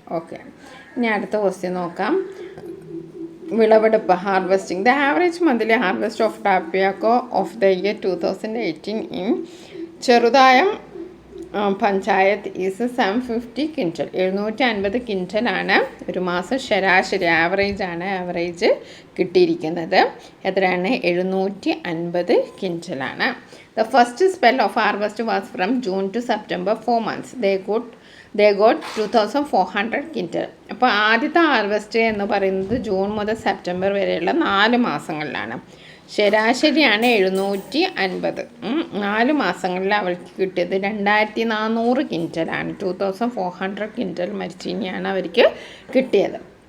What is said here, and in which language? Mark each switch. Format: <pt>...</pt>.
<ml>Okay, ഇനി അടുത്ത question നോക്കാം.</ml> <en>വിളവെടുപ്പ്, harvesting. The average monthly harvest of tapioca of the year 2018 in Cheruthayam panchayat is 750 quintal.</en> <ml>750 ക്വിൻ്റലാണ് ഒരു മാസം ശരാശരി ആവറേജ് കിട്ടിയിരിക്കുന്നത്. എത്രയാണ്? 750 ക്വിൻ്റലാണ്.</ml> <en>The first spell of harvest was from June to September 4 months. They got 2400 quintal.</en> <ml>അപ്പോൾ ആദ്യത്തെ ഹാർവെസ്റ്റ് എന്ന് പറയുന്നത് ജൂൺ മുതൽ സെപ്റ്റംബർ വരെയുള്ള 4 മാസങ്ങളിലാണ്. ശരാശരിയാണ് 750. 4 മാസങ്ങളിൽ അവർക്ക് കിട്ടിയത് 2400 ക്വിൻ്റലാണ്. 2400 ക്വിൻ്റൽ മരിച്ചീനിയാണ് അവർക്ക് കിട്ടിയത്.</ml>